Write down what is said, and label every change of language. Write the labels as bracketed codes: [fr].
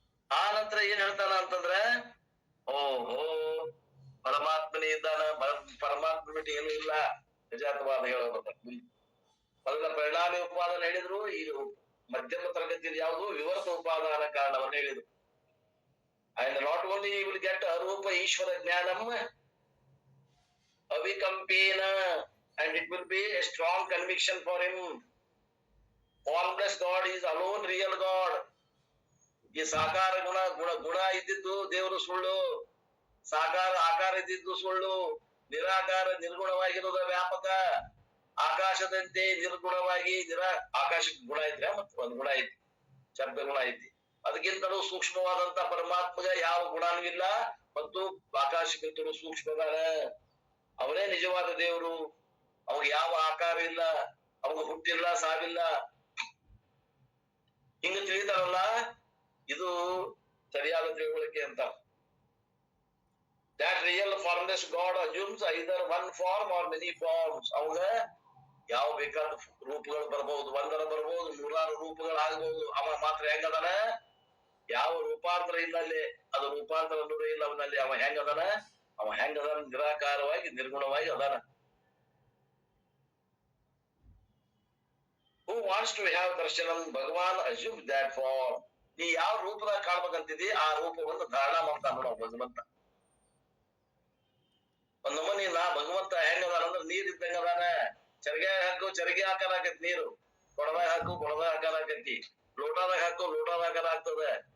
[kn] ಆ ನಂತರ ಏನ್ ಹೇಳ್ತಾನ ಅಂತಂದ್ರ, ಓಹೋ ಪರಮಾತ್ಮನೇ ಇದ್ದಾನ, ಪರಮಾತ್ಮ ಬಿಟ್ಟು ಏನು ಇಲ್ಲ, ಅಜಾತವಾದ ಹೇಳೋದ. ಮೊದಲ ಪರಿಣಾಮಿ ಉಪಾದಾನ ಹೇಳಿದ್ರು, ಇದು ಮಧ್ಯಮ ತರಗತಿಯಲ್ಲಿ ಯಾವುದು ವಿವರ್ತ ಉಪಾದಾನ ಕಾರಣವನ್ನು ಹೇಳಿದ್ರು. [en] And not only he will get arupa ishvara jnanam avikampena, and it will be a strong conviction for him. Formless God is alone real God. [kn] ಈ ಸಾಕಾರ ಗುಣ ಇದ್ದಿದ್ದು ದೇವರು ಸುಳ್ಳು, ಸಾಕಾರ ಆಕಾರ ಇದ್ದಿದ್ದು ಸುಳ್ಳು, ನಿರಾಕಾರ ನಿರ್ಗುಣವಾಗಿರುವುದ ವ್ಯಾಪಕ. ಆಕಾಶದಂತೆ ನಿರ್ಗುಣವಾಗಿ ಆಕಾಶಕ್ಕೆ ಗುಣ ಐತ್ರಿ, ಮತ್ತೆ ಒಂದ್ ಗುಣ ಐತಿ, ಶಬ್ದ ಗುಣ ಐತಿ. ಅದಕ್ಕಿಂತಲೂ ಸೂಕ್ಷ್ಮವಾದಂತ ಪರಮಾತ್ಮಗ ಯಾವ ಗುಣನೂ ಇಲ್ಲ, ಮತ್ತು ಆಕಾಶಕ್ಕಿಂತಲೂ ಸೂಕ್ಷ್ಮದಾನ. ಅವನೇ ನಿಜವಾದ ದೇವರು. ಅವಾಗ ಯಾವ ಆಕಾರ ಇಲ್ಲ, ಅವಾಗ ಹುಟ್ಟಿಲ್ಲ, ಸಾವಿಲ್ಲ. ಹಿಂಗ ತಿಳಿತಾರಲ್ಲ, ಇದು ಸರಿಯಾದ ತಿಳುವಳಿಕೆ ಅಂತ. [en] That real formless God assumes either one form or many forms. [kn] ಅವಾಗ ಯಾವ ಬೇಕಾದ ರೂಪಗಳು ಬರ್ಬಹುದು, ಒಂದರ ಬರ್ಬಹುದು, ನೂರಾರು ರೂಪಗಳಾಗಬಹುದು. ಅವ ಮಾತ್ರ ಹೆಂಗದಾನ? ಯಾವ ರೂಪಾಂತರ ಇಲ್ಲ ಅಲ್ಲಿ, ಅದು ರೂಪಾಂತರ ಅನ್ನೋದೇ ಇಲ್ಲ ಅವನಲ್ಲಿ. ಅವ ಹೆಂಗದಾನ? ನಿರಾಕಾರವಾಗಿ ನಿರ್ಗುಣವಾಗಿ ಅದಾನ. [en] Who wants to have darshanam? Bhagavan assumes that form. [kn] ನೀ ಯಾವ ರೂಪದಾಗ ಕಾಣ್ಬೇಕಂತಿದಿ ಆ ರೂಪವನ್ನು ಧಾರಣ ಮಾಡ್ತಾನ ನಾವು ಭಗವಂತ. ಒಂದ್ ನಮೂನಿ ನಾ ಭಗವಂತ ಹೆಂಗದಾನ ಅಂದ್ರೆ ನೀರ್ ಇದ್ದಂಗ ಅದಾನ. ಚರಗೆ ಹಾಕು ಚರಗೆ ಆಕಾರ ಆಕತಿ, ನೀರು ಕೊಡದಾಗ ಹಾಕು ಕೊಡದಾಗ ಆಕಾರ ಆಕತಿ, ಲೋಟದಾಗ ಹಾಕು ಲೋಟದಾಗ ಆಕಾರ ಆಗ್ತದೆ.